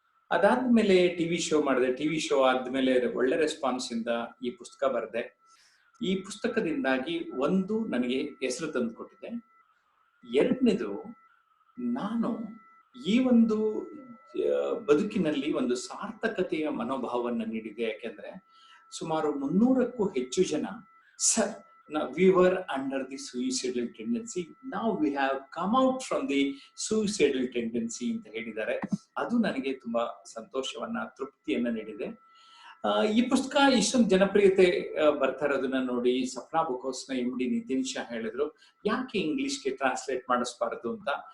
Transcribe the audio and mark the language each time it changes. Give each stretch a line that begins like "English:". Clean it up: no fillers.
Kannada: ಅದಾದ್ಮೇಲೆ TV show ಮಾಡಿದೆ. TV show ಆದ್ಮೇಲೆ ಒಳ್ಳೆ ರೆಸ್ಪಾನ್ಸ್ ಇಂದ ಈ ಪುಸ್ತಕ ಬರೆದೆ. ಈ ಪುಸ್ತಕದಿಂದಾಗಿ ಒಂದು ನನಗೆ ಹೆಸರು ತಂದು ಕೊಟ್ಟಿದೆ. ಎರಡನೇದು, ನಾನು ಈ ಒಂದು ಬದುಕಿನಲ್ಲಿ ಒಂದು ಸಾರ್ಥಕತೆಯ ಮನೋಭಾವವನ್ನು ನೀಡಿದೆ. ಯಾಕೆಂದ್ರೆ ಸುಮಾರು 300ಕ್ಕೂ ಹೆಚ್ಚು ಜನ sir,
English: we were under the suicidal tendency, now we have come out from the suicidal tendency
Kannada: ಅಂತ ಹೇಳಿದ್ದಾರೆ. ಅದು ನನಗೆ ತುಂಬಾ ಸಂತೋಷವನ್ನ, ತೃಪ್ತಿಯನ್ನ ನೀಡಿದೆ. ಈ ಪುಸ್ತಕ ಇಷ್ಟೊಂದು ಜನಪ್ರಿಯತೆ ಬರ್ತಾ ಇರೋದನ್ನ ನೋಡಿ ಸಪ್ನಾ ಬುಕ್ ಹೌಸ್ನ MD ನಿತಿನ್ ಶಾ ಹೇಳಿದ್ರು, ಯಾಕೆ ಇಂಗ್ಲಿಷ್ಗೆ ಟ್ರಾನ್ಸ್ಲೇಟ್ ಮಾಡಿಸ್ಬಾರ್ದು ಅಂತ.